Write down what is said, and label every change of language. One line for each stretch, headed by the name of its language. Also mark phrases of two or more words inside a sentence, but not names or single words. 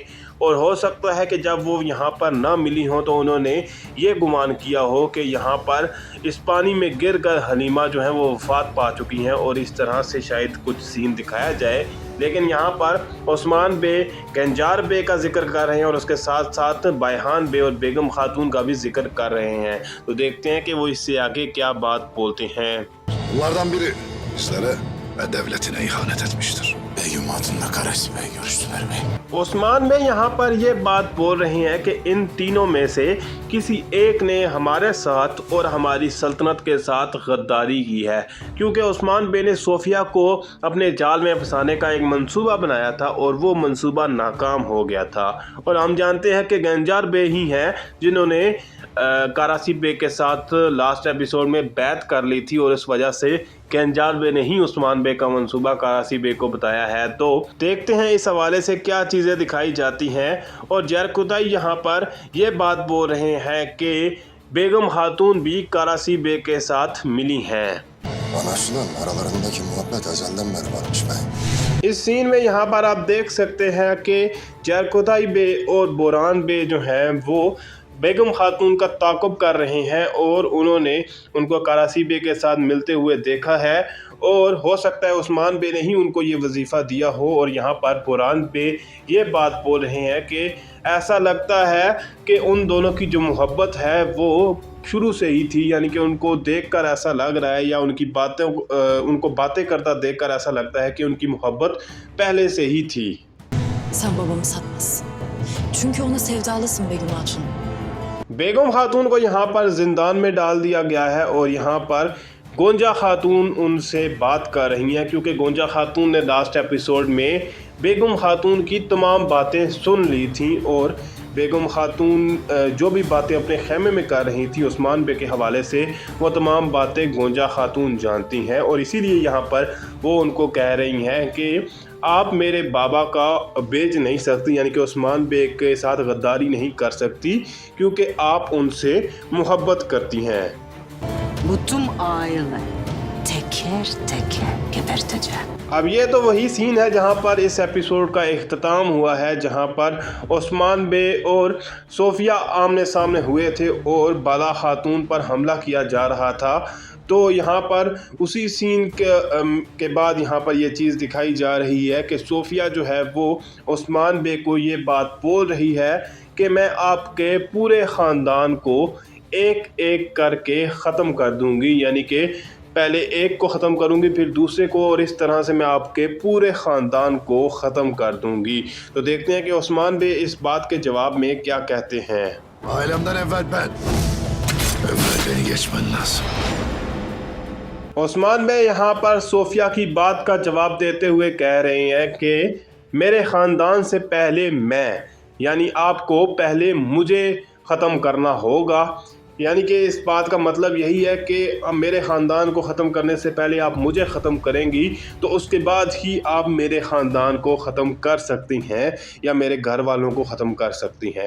Hindi: और हो सकता है कि जब वो यहाँ पर ना मिली हो तो उन्होंने ये गुमान किया हो कि यहाँ पर इस पानी में गिरकर हलीमा जो है वो वफ़ात पा चुकी हैं और इस तरह से शायद कुछ सीन दिखाया जाए। लेकिन यहाँ पर उस्मान बे गंजार बे का जिक्र कर रहे हैं और उसके साथ साथ बायहान बे और बेगम खातून का भी जिक्र कर रहे हैं। तो देखते हैं कि वो इससे आगे क्या बात बोलते हैं।
Turkish: Bunlardan biri bizlere ve devletine ihanet etmiştir. Begüm Hatun'la Karasi Bey görüştüler mi?
Hindi: उस्मान बे यहाँ पर ये बात बोल रहे हैं कि इन तीनों में से किसी एक ने हमारे साथ और हमारी सल्तनत के साथ गद्दारी की है, क्योंकि उस्मान बे ने सोफिया को अपने जाल में फंसाने का एक मंसूबा बनाया था और वो मंसूबा नाकाम हो गया था। और हम जानते हैं कि गंजार बे ही हैं जिन्होंने करासी बे के साथ
English: last episode
Hindi: में बैत कर ली थी और इस वजह से कैंजार बे ने ही उस्मान बे का मंसूबा करासी बे को बताया है। तो देखते हैं इस हवाले से क्या चीज़ें दिखाई जाती हैं। और जरकुदाई यहाँ पर ये बात बोल रहे हैं कि बेगम खातून भी करासी बे के साथ मिली हैं।
Turkish: Anlaşılan aralarındaki muhabbet ezelden beri varmış bey.
Hindi: इस सीन में यहाँ पर आप देख सकते हैं कि जरकुदाई बे और बोरान बे जो हैं वो बेगम खातून का ताक़ुब कर रहे हैं और उन्होंने उनको करासी बे के साथ मिलते हुए देखा है और हो सकता है उस्मान बे ने ही उनको ये वजीफ़ा दिया हो। और यहाँ पर बोरान बे ये बात बोल रहे हैं कि ऐसा लगता है कि उन दोनों की जो मोहब्बत है वो शुरू से ही थी, यानी कि उनको देखकर ऐसा लग रहा है या उनको बातें करता देखकर ऐसा लगता है कि उनकी मोहब्बत पहले से ही थी।
Turkish: Sen babamı satmazsın. Çünkü ona sevdalısın Begüm Hatun.
Hindi: बेगम खातून को यहाँ पर जिंदान में डाल दिया गया है और यहाँ पर गोंजा खातून उनसे बात कर रही हैं, क्योंकि गोंजा खातून ने
English: last episode
Hindi: में बेगम खातून की तमाम बातें सुन ली थी और बेगम खातून जो भी बातें अपने खेमे में कर रही थी उस्मान बे के हवाले से, वो तमाम बातें गोंजा खातून जानती हैं। और इसीलिए यहाँ पर वो उनको कह रही हैं कि आप मेरे बाबा का बेच नहीं सकती, यानी कि उस्मान बे के साथ गद्दारी नहीं कर सकती क्योंकि आप उनसे मोहब्बत करती हैं।
Turkish: Bu tüm aile teker teker geberteceğim.
Hindi: अब ये तो वही सीन है जहाँ पर इस एपिसोड का इख्तिताम हुआ है, जहाँ पर उस्मान बे और सोफिया आमने सामने हुए थे और बाला खातून पर हमला किया जा रहा था। तो यहाँ पर उसी सीन के बाद यहाँ पर ये चीज़ दिखाई जा रही है कि सोफिया जो है वो उस्मान बे को ये बात बोल रही है कि मैं आपके पूरे ख़ानदान को एक एक करके ख़त्म कर दूँगी, यानी कि पहले एक को ख़त्म करूँगी फिर दूसरे को, और इस तरह से मैं आपके पूरे ख़ानदान को ख़त्म कर दूँगी। तो देखते हैं कि उस्मान बे इस बात के जवाब में क्या कहते हैं।
Turkish: Ailemden evvel ben. Evvel beni geçmen lazım.
Hindi: उस्मान बे यहाँ पर सोफिया की बात का जवाब देते हुए कह रहे हैं कि मेरे ख़ानदान से पहले मैं, यानी आपको पहले मुझे ख़त्म करना होगा। यानी कि इस बात का मतलब यही है कि अब मेरे ख़ानदान को ख़त्म करने से पहले आप मुझे ख़त्म करेंगी तो उसके बाद ही आप मेरे ख़ानदान को ख़त्म कर सकती हैं या मेरे घर वालों को ख़त्म कर सकती हैं।